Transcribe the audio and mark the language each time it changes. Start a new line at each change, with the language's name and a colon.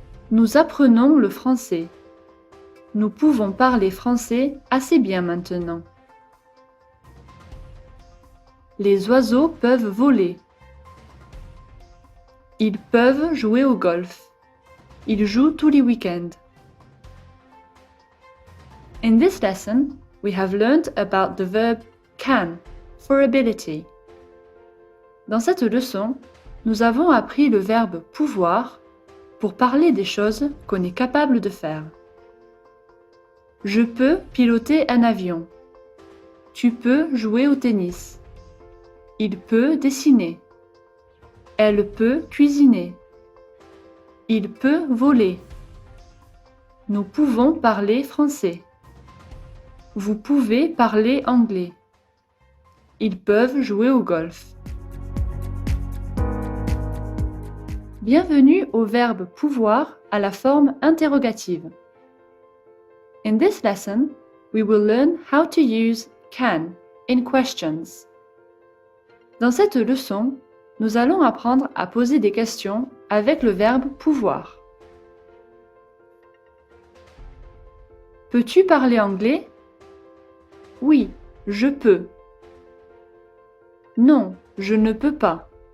French: Nous apprenons le français. Nous pouvons parler français assez bien maintenant. Les oiseaux peuvent voler. Ils peuvent jouer au golf. Ils jouent tous les week-ends.
English: In this lesson, we have learned about the verb can for ability.
French: Dans cette leçon, nous avons appris le verbe pouvoir pour parler des choses qu'on est capable de faire. Je peux piloter un avion. Tu peux jouer au tennis. Il peut dessiner. Elle peut cuisiner. Il peut voler. Nous pouvons parler français. Vous pouvez parler anglais. Ils peuvent jouer au golf. Bienvenue au verbe pouvoir à la forme interrogative.
English: In this lesson, we will learn how to use can in questions.
French: Dans cette leçon, nous allons apprendre à poser des questions avec le verbe pouvoir. Peux-tu parler anglais? Oui, je peux. Non, je ne peux pas.